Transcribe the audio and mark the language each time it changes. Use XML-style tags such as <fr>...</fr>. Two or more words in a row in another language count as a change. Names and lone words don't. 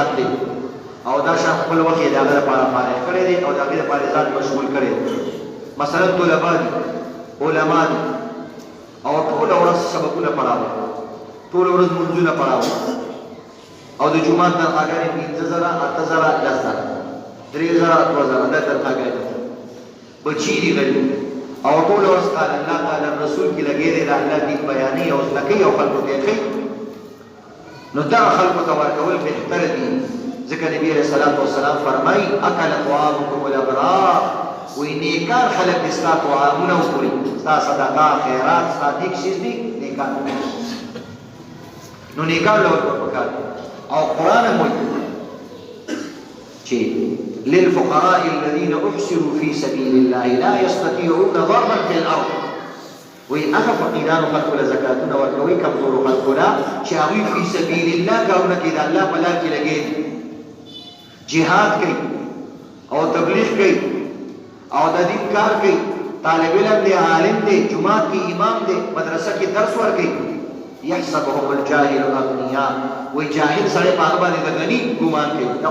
<ps>دی او دا شان خپل وخت یې د هغه لپاره فارغ کړی دی او د هغې لپاره ځان مشغول کړی دی مثلا طلبا دي علما دي او ټوله ورځ سبقونه پړاوه ټوله ورځ منځونه پړاوه او د جومات تنخواګانې 5,000 8,000 10,000 3,000 2,000 دا تنخواګانې بچي دي غلي او ټوله ورځ</ps> <ar>قال الله قال رسول</ar> <ps>کې لګېدی د الله دین بیانې او زده کوي او خلکو ته یې کوي نو دغه خلکو ته ورکول بهتره دي ځکه نبي</ps> <ar>علیه الصلاة والسلام</ar> <ps>فرمایي</ps> <ar>اکل طعامکم الابرار</ar> <ps>وایي نیکان خلک دي ستا طعامونه وخوري ستا صدقه خیرات ستا نیک شیز دي نیکان نو نیکان له ورکول پکار دي او قرآن هم وایي چې</ps> <ar>للفقراء الذين احسروا في سبيل الله لا يستطيعون ضربا في الارض</ar> <ps>وی هغه فقیرانو خلکو له زکاتونه ورکوي کمزورو خلکو له چې هغوی</ps> <ar>فی سبیل الله</ar> <ps>کارونه کوي د الله په لار کې لګېږي جهاد کوي او تبلیغ کوي او د دین کار کوي طالب علم دی عالم دی جماعت کې امام دی مدرسه کې درس ورکوي</ps> <ar>یحسبهم الجاهل اغنیاء</ar> <ps>وی جاهل سړی په هغه باندې د غني ګمان کوي دا</ps>